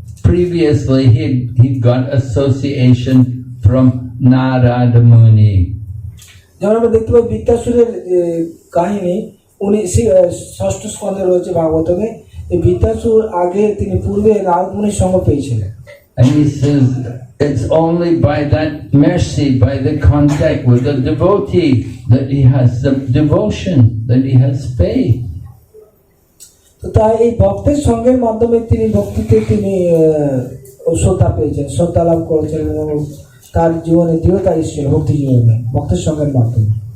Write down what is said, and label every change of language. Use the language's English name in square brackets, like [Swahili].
[English] Previously, he got association from Narada Muni. [Bangla] যেমন আমরা দেখতে পাই বৃত্তাসুরের কাহিনী, উনি ষষ্ঠ স্কন্ধে রয়েছে ভাগবতমে। এই বৃত্তাসুর আগে তিনি পূর্বে নারদ মুনির সঙ্গ পেয়েছিলেন। [English] And he says, it's only by that mercy, by the contact with the devotee, that he has the devotion, that he has faith. [Bangla] তো তাই এই ভক্তের সঙ্গের মাধ্যমে তিনি ভক্তিতে তিনি শ্রদ্ধা পেয়েছেন, শ্রদ্ধা লাভ করেছেন এবং তার জীবনে দৃঢ়তা এসেছিল ভক্তি জীবনে ভক্তের সঙ্গের মাধ্যমে।